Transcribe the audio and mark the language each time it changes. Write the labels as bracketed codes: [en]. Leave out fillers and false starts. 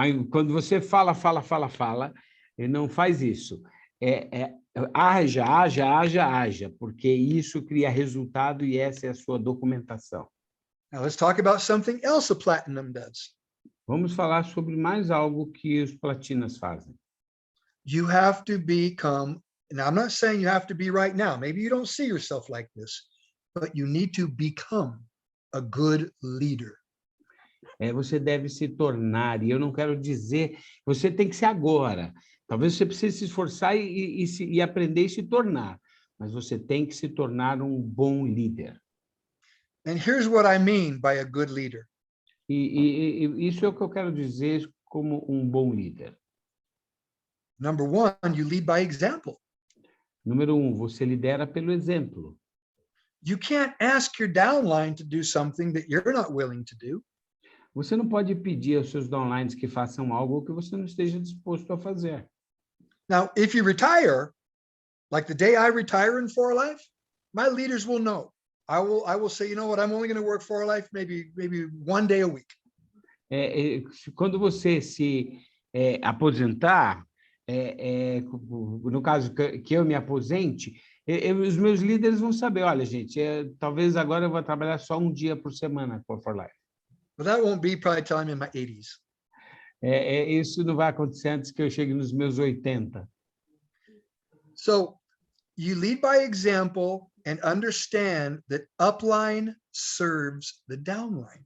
[pt] Quando você fala, e não faz isso. Haja, porque isso cria resultado e essa é a sua documentação. [en] Now let's talk about something else a platinum does. [pt] Vamos falar sobre mais algo que os platinas fazem. [en] You have to become, and I'm not saying you have to be right now. Maybe you don't see yourself like this, but you need to become a good leader. [pt] Você deve se tornar, e eu não quero dizer, você tem que ser agora. Talvez você precise se esforçar e aprender e se tornar, mas você tem que se tornar um bom líder. [en] And here's what I mean by a good leader. [pt] E isso é o que eu quero dizer como um bom líder. [en] Number one, you lead by example. [pt] Número 1, você lidera pelo exemplo. [en] You can't ask your downline to do something that you're not willing to do. [pt] Você não pode pedir aos seus downlines que façam algo que você não esteja disposto a fazer. [en] Now, if you retire, like the day I retire in For Life, my leaders will know. I will say, you know what, I'm only going to work For Life maybe one day a week. [pt] Quando você se aposentar, no caso que eu me aposente, os meus líderes vão saber, olha, gente, talvez agora eu vou trabalhar só um dia por semana For Life. [en] But that won't be probably till I'm in my 80s. [pt] Isso não vai acontecer antes que eu chegue nos meus 80. [en] So you lead by example and understand that upline serves the downline.